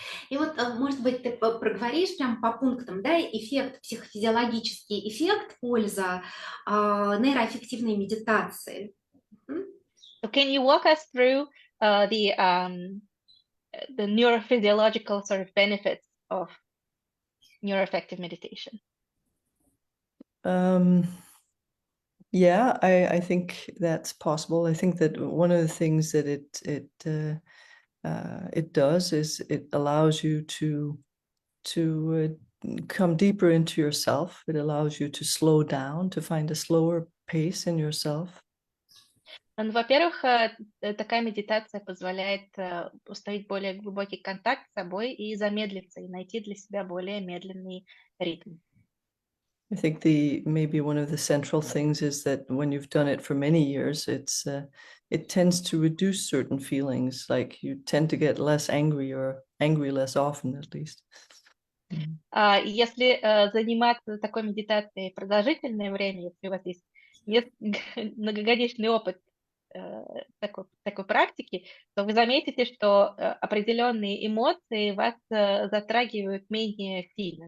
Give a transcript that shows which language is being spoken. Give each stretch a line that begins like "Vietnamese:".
Russian: И вот, может быть, ты проговоришь прям по пунктам, да, эффект, психофизиологический эффект, польза нейроаффективной медитации.
English: So can you walk us through the neurophysiological sort of benefits of neuroaffective meditation? Yeah, I think that's possible. I think that one of the things that it does is it allows you to come deeper into yourself. It allows you to slow down, to find a slower pace in yourself.
Russian: Ну, во-первых, такая медитация позволяет установить более глубокий контакт с собой и замедлиться, и найти для себя более медленный ритм.
English: I think maybe one of the central things is that when you've done it for many years, it tends to reduce certain feelings, like you tend to get less angry or angry less often, at least.
Russian: Если заниматься такой медитацией продолжительное время, если у вас есть многогодичный опыт такой практики, то вы заметите, что определенные эмоции вас затрагивают менее сильно.